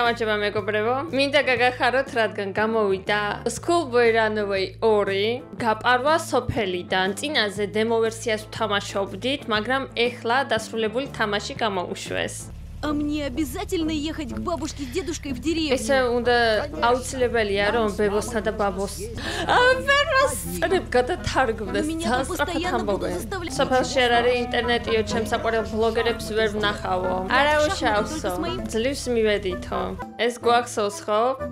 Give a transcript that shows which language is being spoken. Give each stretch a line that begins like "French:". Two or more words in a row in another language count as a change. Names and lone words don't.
Georgian: გამარჯობა მეგობრებო. მინდა გაგახაროთ, რადგან გამოვიდა Schoolboy Runaway 2 გაპარვა სოფელიდან. წინაზე დემო ვერსიას ვთამაშობდით, მაგრამ ეხლა დასრულებული თამაში გამოუშვეს.
Russian: А мне обязательно ехать к бабушке с дедушкой в деревню.
Georgian: ესე უნდა აუცილებელია რომ ბებოსთან და ბაბოს ვერასწრებ გადათარგმნეს ძალიან სწრაფად ამბობენ. სოფელში არ არის ინტერნეტიო, ჩემს საყვარელ ბლოგერებს ვერ ვნახავო. არა უშავსო, ძლივს მივედითო. ეს გვახსოვს ხო?